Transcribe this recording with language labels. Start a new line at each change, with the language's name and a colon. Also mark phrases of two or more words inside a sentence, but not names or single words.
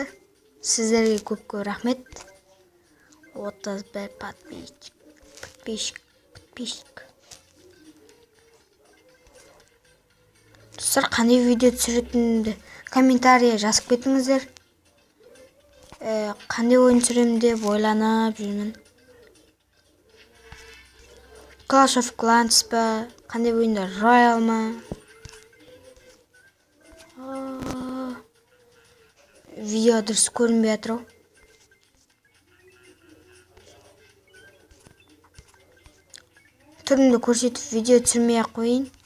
Kazakh: Сіздерге көп рахмет. 31 подписчик. Достар, қандай видео түсіретінімді комментария жазып кетіңіздер. Қандай ойын түсіремін деп ойланып жүрмін. Clash of Clans па, қандай ойындар, Royal ма? Видео дұрыс көрінбей жатыр. Түрімді көрсетіп видео түсірмей ақ қойын.